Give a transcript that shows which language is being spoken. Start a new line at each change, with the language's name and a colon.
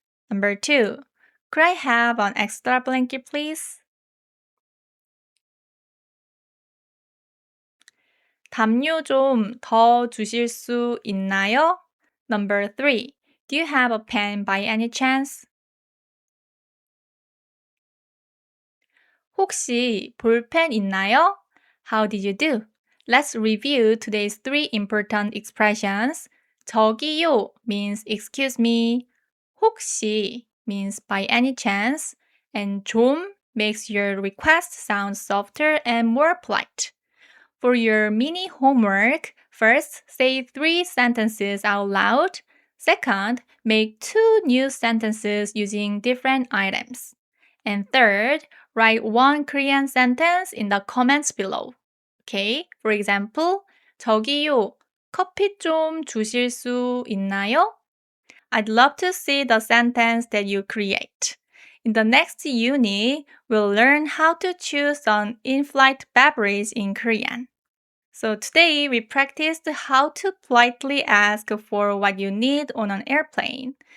English: Number 2. Could I have an extra blanket, please?
Korean: 담요 좀 더 주실 수 있나요?
English: Number 3. Do you have a pen by any chance?
Korean: 혹시 볼펜 있나요?
English: How did you do? Let's review today's 3 important expressions. 저기요 means excuse me. 혹시 means by any chance. And 좀 makes your request sound softer and more polite. For your mini homework, first, say 3 sentences out loud. Second, make 2 new sentences using different items. And third, write 1 Korean sentence in the comments below. Okay, for example,
Korean: 저기요, 커피 좀 주실 수 있나요?
English: I'd love to see the sentence that you create. In the next unit, we'll learn how to choose an in-flight beverage in Korean. So today we practiced how to politely ask for what you need on an airplane.